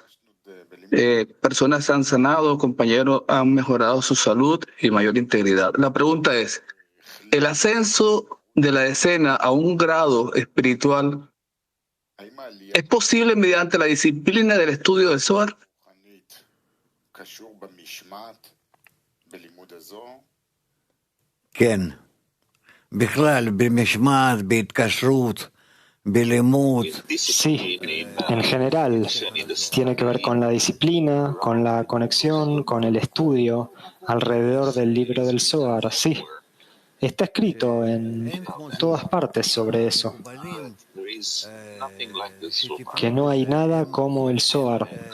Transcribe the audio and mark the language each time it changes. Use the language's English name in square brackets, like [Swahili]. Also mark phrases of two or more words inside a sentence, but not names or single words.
[Spanish] Personas se han sanado, compañeros han mejorado su salud y mayor integridad. La pregunta es, ¿el ascenso de la decena a un grado espiritual es posible mediante la disciplina del estudio del Zohar? [Hebrew] כן. בכלל, במשמעת, בהתקשרות, בלימוד. [Spanish] Sí, en general, tiene que ver con la disciplina, con la conexión, con el estudio alrededor del libro del Zohar. Sí, está escrito en todas partes sobre eso, que no hay nada como el Zohar.